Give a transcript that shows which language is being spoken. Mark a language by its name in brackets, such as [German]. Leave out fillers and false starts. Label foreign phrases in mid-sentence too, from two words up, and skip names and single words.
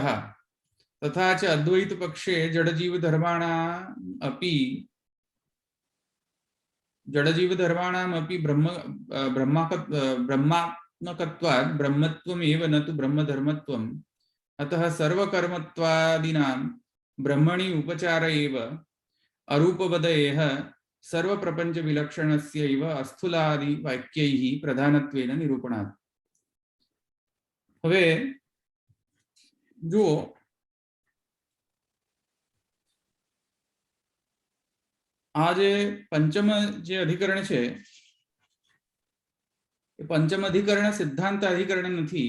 [Sanskrit] तथा च अद्वैत पक्षे जडजीव धर्माणाम् अपि ब्रह्मात्मकत्वात् ब्रह्मत्वम् एव न तु ब्रह्मधर्मत्वम्। अतः सर्वकर्मत्वादीनां ब्रह्मणी उपचार एव अरूपवदयेह सर्व प्रपंच विलक्षणस्यैव अस्थूलादि वाक्यैः प्रधानत्वेन निरूपणात्. [Gujarati] હવે જુઓ, આ જે પંચમ જે અધિકરણ છે એ પંચમ અધિકરણ સિદ્ધાંત અધિકરણ નથી.